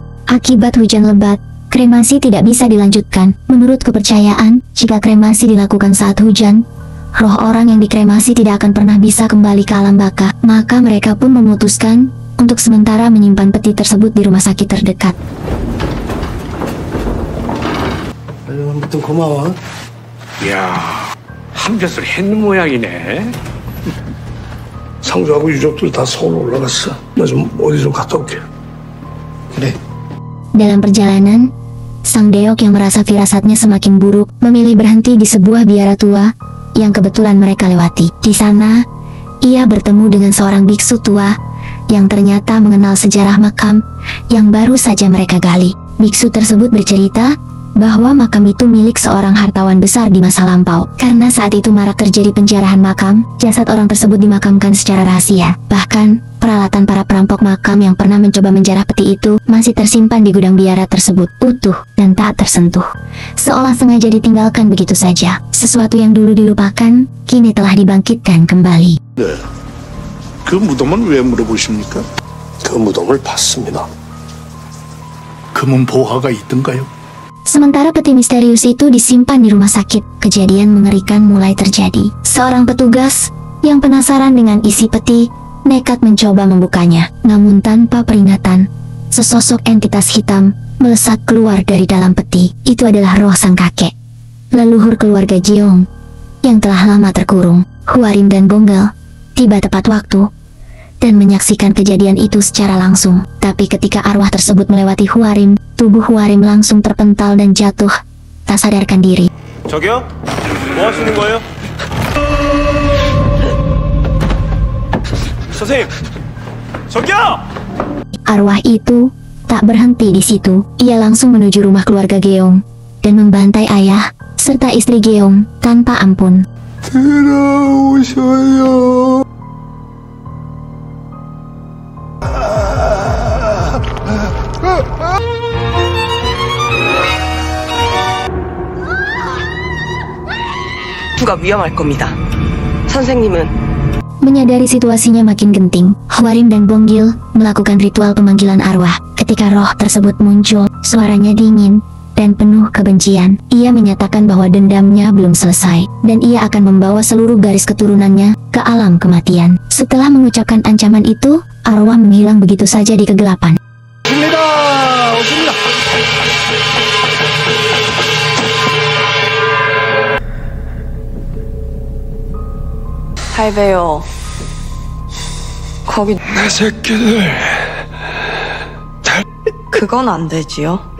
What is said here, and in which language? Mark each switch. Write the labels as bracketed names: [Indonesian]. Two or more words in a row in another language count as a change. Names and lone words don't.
[Indonesian] Akibat hujan lebat, kremasi tidak bisa dilanjutkan. Menurut kepercayaan, jika kremasi dilakukan saat hujan, roh orang yang dikremasi tidak akan pernah bisa kembali ke alam baka. Maka mereka pun memutuskan untuk sementara menyimpan peti tersebut di rumah sakit terdekat. [Korean] 아무튼 고마워. 이야, 한 벼슬 했는 모양이네. 상주하고 유족들 다 서울 올라갔어. 나 좀 어디 좀 갔다 올게. 그래. [Indonesian] Dalam perjalanan, Sang Deok yang merasa firasatnya semakin buruk memilih berhenti di sebuah biara tua yang kebetulan mereka lewati. Di sana, ia bertemu dengan seorang biksu tua yang ternyata mengenal sejarah makam yang baru saja mereka gali. Biksu tersebut bercerita bahwa makam itu milik seorang hartawan besar di masa lampau. Karena saat itu marak terjadi penjarahan makam, jasad orang tersebut dimakamkan secara rahasia. Bahkan, peralatan para perampok makam yang pernah mencoba menjarah peti itu masih tersimpan di gudang biara tersebut, utuh dan tak tersentuh. Seolah sengaja ditinggalkan begitu saja. Sesuatu yang dulu dilupakan, kini telah dibangkitkan kembali. [Korean] 네. 그 무덤은 왜 물어보십니까? 그 무덤을 봤습니다. 금은 보화가 있던가요? [Indonesian] Sementara peti misterius itu disimpan di rumah sakit, kejadian mengerikan mulai terjadi. Seorang petugas yang penasaran dengan isi peti nekat mencoba membukanya. Namun tanpa peringatan, sesosok entitas hitam melesat keluar dari dalam peti. Itu adalah roh sang kakek, leluhur keluarga Jeong yang telah lama terkurung. Hwarim dan Bonggel tiba tepat waktu dan menyaksikan kejadian itu secara langsung. Tapi ketika arwah tersebut melewati Hwarim, tubuh Hwarim langsung terpental dan jatuh, tak sadarkan diri. [Korean] 저기요? 뭐 하시는 거예요? 선생님, 저기요! [Indonesian] Arwah itu tak berhenti di situ. Ia langsung menuju rumah keluarga Geong dan membantai ayah serta istri Geong tanpa ampun. [Korean] 들어오셔요. 누가 위험할 겁니다. 선생님은 [Indonesian] Menyadari situasinya makin genting, Hwarim dan Bonggil melakukan ritual pemanggilan arwah. Ketika roh tersebut muncul, suaranya dingin dan penuh kebencian. Ia menyatakan bahwa dendamnya belum selesai, dan ia akan membawa seluruh garis keturunannya ke alam kematian. Setelah mengucapkan ancaman itu, arwah menghilang begitu saja di kegelapan. [Korean] 할배요. 거기 내 새끼들. 그건 안 되지요.